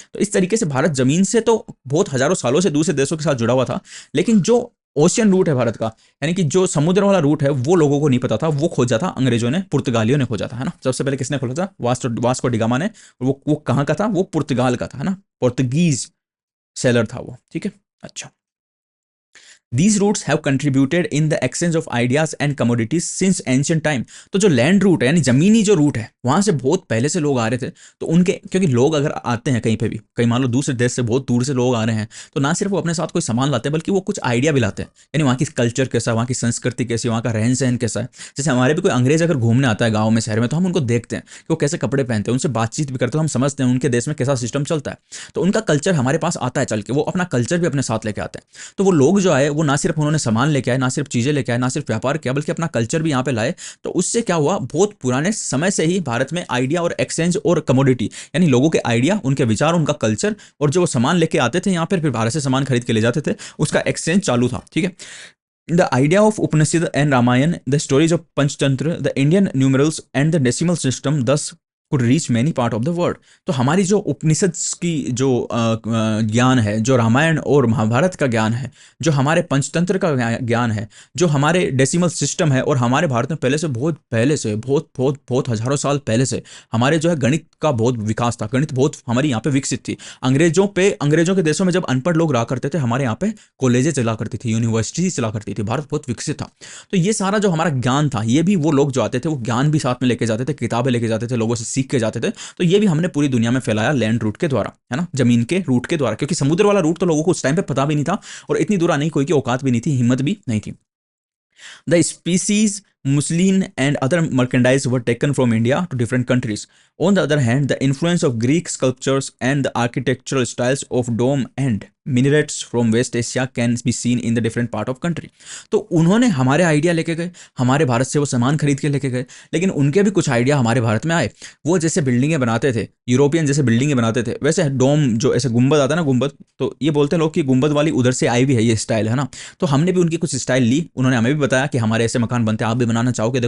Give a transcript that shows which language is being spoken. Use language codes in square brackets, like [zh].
[hi] तो इस तरीके से भारत जमीन से तो बहुत हजारों सालों से दूसरे देशों के साथ जुड़ा हुआ था, लेकिन जो ओशियन रूट है भारत का, यानी कि जो समुद्र वाला रूट है, वो लोगों को नहीं पता था, वो खोजा था अंग्रेजों ने, पुर्तगालियों ने खोजा था, है ना। सबसे पहले किसने खोजा था? वास्को डिगामा ने। वो कहाँ का था? वो पुर्तगाल का था, है ना, पोर्तुगीज सेलर था वो, ठीक है। [en] अच्छा, These routes have contributed in the exchange of ideas and commodities since ancient time। [hi] तो जो लैंड रूट है, यानी जमीनी जो रूट है, वहां से बहुत पहले से लोग आ रहे थे। तो उनके, क्योंकि लोग अगर आते हैं कहीं पे भी, कहीं मान लो दूसरे देश से बहुत दूर से लोग आ रहे हैं, तो ना सिर्फ वो अपने साथ कोई सामान लाते हैं, बल्कि वो कुछ आइडिया भी लाते हैं, यानी वहाँ की कल्चर कैसा है, वहाँ की संस्कृति कैसी है, वहाँ का रहन सहन कैसा है। जैसे हमारे भी कोई अंग्रेज अगर घूमने आता है गाँव में, शहर में, तो हम उनको देखते हैं कि वो कैसे कपड़े पहनते हैं, उनसे बातचीत भी करते हैं, हम समझते हैं उनके देश में कैसा सिस्टम चलता है। तो उनका कल्चर हमारे पास आता है चल के, वो अपना कल्चर भी अपने साथ लेके आते हैं। तो वो लोग जो आए, वो ना सिर्फ उन्होंने सामान लेके आए, ना सिर्फ चीजें लेके आए, ना सिर्फ व्यापार किया, बल्कि अपना कल्चर भी यहाँ पे लाए। तो उससे क्या हुआ, बहुत पुराने समय से ही भारत में आइडिया और एक्सचेंज और कमोडिटी, यानी लोगों के आइडिया, उनके विचार, उनका कल्चर, और जो वो सामान लेके आते थे यहाँ पर, फिर भारत से सामान खरीद के ले जाते थे, उसका एक्सचेंज चालू था, ठीक है। [en] The idea of Upanishad and Ramayana, the stories of Panchtantra, the Indian numerals and the decimal system thus could reach many part of the world। [hi] तो हमारी जो उपनिषद की जो ज्ञान है, जो रामायण और महाभारत का ज्ञान है, जो हमारे पंचतंत्र का ज्ञान है, जो हमारे डेसिमल सिस्टम है, और हमारे भारत में पहले से बहुत हजारों साल पहले से हमारे जो है गणित का बहुत विकास था, गणित बहुत हमारी यहाँ पे विकसित थी। अंग्रेजों के देशों में जब अनपढ़ लोग रहा करते थे, हमारे यहाँ पे कॉलेजें चला करती थी, यूनिवर्सिटी चला करती थी, भारत बहुत विकसित था। तो ये सारा जो हमारा ज्ञान था, ये भी वो लोग जो आते थे, वो ज्ञान भी साथ में लेके जाते थे, किताबें लेके जाते थे, लोगों से सीख के जाते थे। तो ये भी हमने पूरी दुनिया में फैलाया लैंड रूट के द्वारा, है ना, जमीन के रूट के द्वारा, क्योंकि समुद्र वाला रूट तो लोगों को उस टाइम पे पता भी नहीं था, और इतनी दूर आने की कोई की औकात भी नहीं थी, हिम्मत भी नहीं थी। [en] The species muslin and other merchandise were taken from India to different countries. On the other hand, the influence of Greek sculptures and the architectural styles of dome and minarets from West Asia can be seen in the different part of country। [hi] तो उन्होंने हमारे idea लेके गए, हमारे भारत से वो सामान खरीद के लेके गए, लेकिन उनके भी कुछ आइडिया हमारे भारत में आए। वो जैसे बिल्डिंगें बनाते थे, यूरोपियन जैसे बिल्डिंगें बनाते थे, वैसे डोम जो ऐसे गुंबद आता है ना, गुंबद, तो ये बोलते हैं लोग कि गुंबद वाली उधर से आई भी है ये स्टाइल, है ना। तो हमने भी उनकी कुछ स्टाइल ली, उन्होंने हमें भी बताया कि हमारे ऐसे मकान बनते हैं, आप भी बनाना चाहोगे?